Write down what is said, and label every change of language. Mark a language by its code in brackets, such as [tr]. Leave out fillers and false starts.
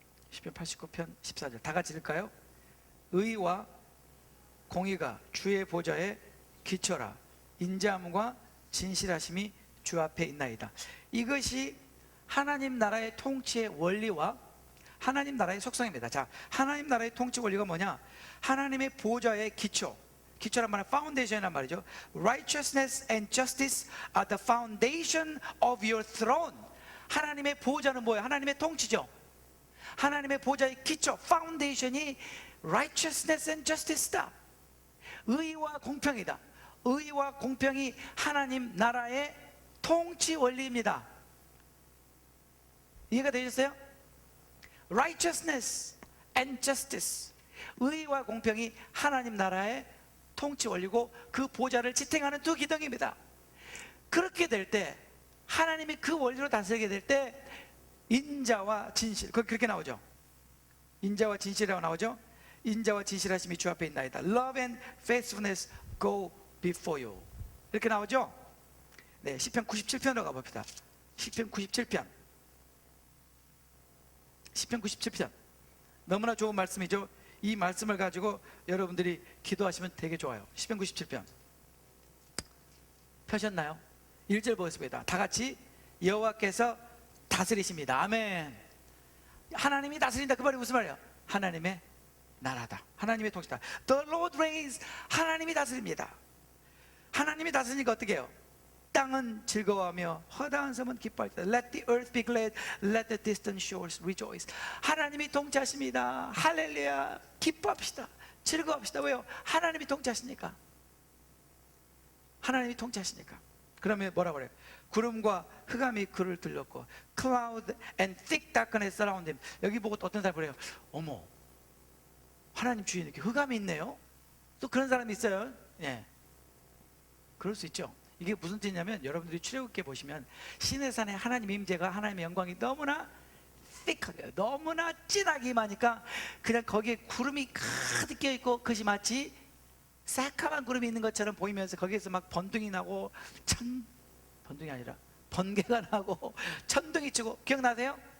[ko] 시편 89편 14절 다 같이 읽을까요? 의와 공의가 주의 보좌에 기초라. 인자함과 진실하심이 주 앞에 있나이다. 이것이 하나님 나라의 통치의 원리와 하나님 나라의 속성입니다. 자, 하나님 나라의 통치 원리가 뭐냐? 하나님의 보좌의 기초란 말은 foundation이란 말이죠. [en] Righteousness and justice are the foundation of your throne. [ko] 하나님의 보좌는 뭐예요? 하나님의 통치죠. 하나님의 보좌의 기초, foundation이 [en] righteousness and justice [ko] 다. 의와 공평이다. 의와 공평이 하나님 나라의 통치 원리입니다. 이해가 되셨어요? [en] Righteousness and justice, [ko] 의와 공평이 하나님 나라의 통치 원리고 그 보좌를 지탱하는 두 기둥입니다. 그렇게 될 때, 하나님이 그 원리로 다스리게 될 때 인자와 진실, 그렇게 나오죠. 인자와 진실이라고 나오죠. 인자와 진실하심이 주 앞에 있나이다. [en] Love and faithfulness go before you, [ko] 이렇게 나오죠. 네, 시편 97편으로 가봅시다. 시편 97편, 시편 97편. 너무나 좋은 말씀이죠. 이 말씀을 가지고 여러분들이 기도하시면 되게 좋아요. 시편 97편 펴셨나요? 1절 보겠습니다. 다 같이. 여호와께서 다스리십니다. 아멘. 하나님이 다스린다, 그 말이 무슨 말이에요? 하나님의 나라다, 하나님의 통치다. [en] The Lord reigns. [ko] 하나님이 다스립니다. 하나님이 다스리니까 어떻게 해요? 땅은 즐거워하며 허다한 섬은 기뻐할 때. [en] Let the earth be glad, let the distant shores rejoice. [ko] 하나님이 통치하십니다. 할렐루야. 기뻐합시다. 즐거워합시다. 왜요? 하나님이 통치하시니까. 하나님이 통치하시니까. 그러면 뭐라고 그래요? 구름과 흑암이 그를 들렸고 [en] Cloud and thick darkness surround him. [ko] 여기 보고 또 어떤 사람이 그래요? 어머, 하나님 주위에 이렇게 흑암이 있네요? 또 그런 사람이 있어요? 예, 그럴 수 있죠. 이게 무슨 뜻이냐면, 여러분들이 출애굽기에 보시면 시내산에 하나님의 임재가, 하나님의 영광이 너무나 thick하게 너무나 진하게 임하니까 그냥 거기에 구름이 가득 껴있고 그것이 마치 새카만 구름이 있는 것처럼 보이면서 거기에서 막 번둥이 나고 번둥이 아니라 번개가 나고 천둥이 치고 기억나세요?